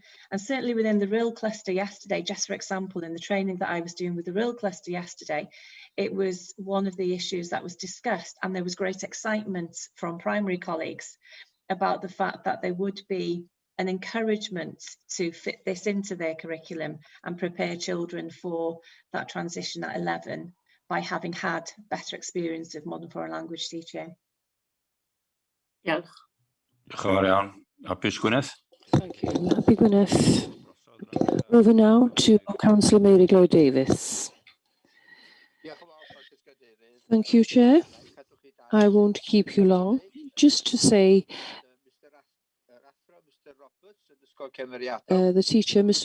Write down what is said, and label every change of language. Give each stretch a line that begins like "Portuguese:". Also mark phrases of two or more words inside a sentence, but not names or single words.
English: And certainly within the RIL cluster yesterday, just for example, in the training that I was doing with the RIL cluster yesterday, it was one of the issues that was discussed, and there was great excitement from primary colleagues about the fact that there would be an encouragement to fit this into their curriculum and prepare children for that transition at 11 by having had better experience of modern foreign language teaching. Yeah.
Welsh: Diolch yn fawr iawn. Hapus Gwyneth?
English: Thank you. Happy Gwyneth. Over now to Councillor Mary Lloyd Davis. Thank you, Chair. I won't keep you long. Just to say, the teacher, Mr.